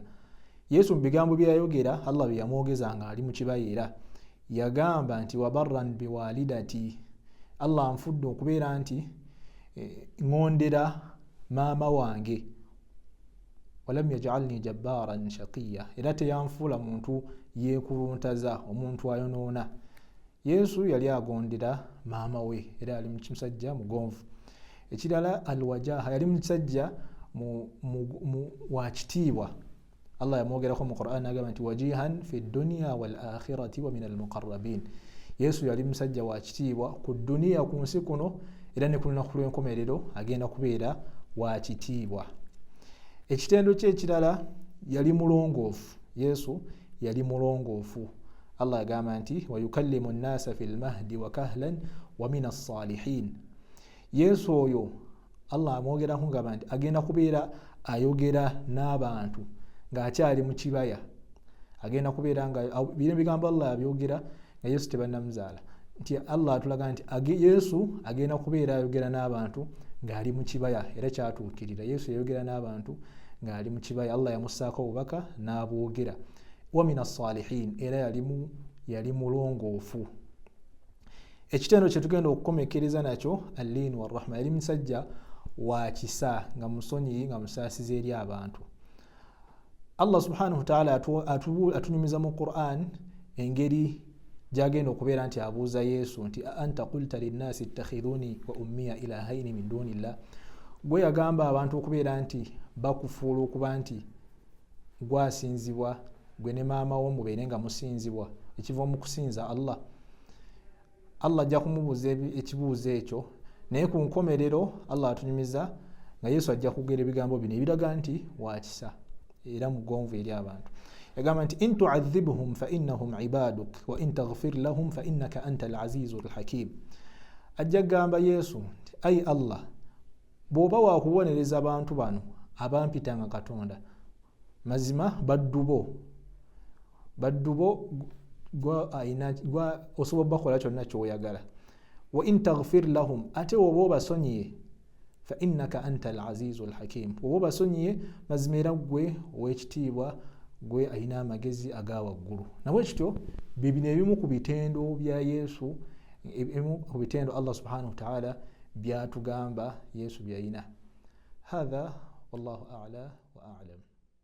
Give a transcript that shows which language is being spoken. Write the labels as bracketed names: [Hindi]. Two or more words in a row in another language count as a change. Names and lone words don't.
[Ganda] Yesu mu bigambo bye yayogera, Allah bye yamwogeza nga ali mu kibayeera, yagamba nti [Arabic] وبرا بوالدتي, [Ganda] Allah anfudde okubeera nti ngondera maama wange, [Arabic] ولم يجعلني جبارا شقيا, [Ganda] era teyanfuula muntu yeekuluntaza, omuntu ayonoona. Yesu yali agondera maama we era yali musajja mugonvu. Ekirala alwajaha, yali musajja wa kitiibwa. Allah yamwogerako mu Quran agamba nti [Arabic] وجيها في الدنيا والآخرة ومن المقربين. [Ganda] Yesu yali musajja wa kitiibwa ku duniya, ku nsi kuno, era ne ku lunaku lw'enkomerero agenda kubeera wa kitiibwa. Ekitendo kye ekirala yali mulongoofu. Yesu yali mulongoofu. Allah agamba nti [Arabic] ويكلم الناس في المهد وكهلا ومن الصالحين. [Ganda] Yesu oyo Allah amwogerako ngamba nti agenda kubeera ayogera n'abantu ng'akyali mu kibaya, agenda kubeera nga bino bigambo Allah abyogera nga Yesu tebannamuzaala, nti Allah atulaga nti Yesu agenda kubeera ayogera n'abantu ng'ali mu kibaya, era kyatuukirira. Yesu yayogera n'abantu ng'ali mu kibaya, Allah yamussaako obubaka n'abwogera. [Arabic] ومن الصالحين, [Ganda] era yali mulongoofu. Ekitendo kye tugenda okukomekereza nakyo [Arabic] اللين والرحمة, [Ganda] yali musajja wa kisa nga musonyi nga musaasiza eri abantu. Allah [Arabic] سبحانه وتعالى [Ganda] atunyumiza mu Qur'an engeri gyagenda okubeera nti abuuza Yesu nti [Arabic] أنت قلت للناس اتخذوني وأمي إلهين من دون الله, [Ganda] gwe yagamba abantu okubeera nti bakufuula okuba nti gwasinzibwa gwe ne maama wo mubeere nga musinzibwa ekiva mu kusinza Allah. Allah ajja kumubuuza ekibuuzo ekyo, naye ku nkomerero Allah atunyumiza nga Yesu ajja kugera ebigambo bino ebiraga nti wakisa era mugonvu eri abantu. Yagamba nti [Arabic] إن تعذبهم فإنهم عبادك وإن تغفر لهم فإنك أنت العزيز الحكيم. [Ganda] Ajja gamba Yesu nti ai Allah, bw'oba wakubonereza abantu bano abampitanga Katonda, mazima baddu bo gwa osobola bakola kyonna ky'oyagala. [Arabic] وإن تغفر لهم, [Ganda] ate oba obasonyiye, [Arabic] فإنك أنت العزيز الحكيم, [Ganda] oba obasonyiye mazima era gwe ow'ekitiibwa, gwe alina amagezi aga waggulu. Nabwe kityo bibino ebimu ku bitendo bya Yesu, ebimu ku bitendo Allah [Arabic] سبحانه وتعالى [Ganda] byatugamba Yesu byalina. [Arabic] هذا والله أعلى وأعلم.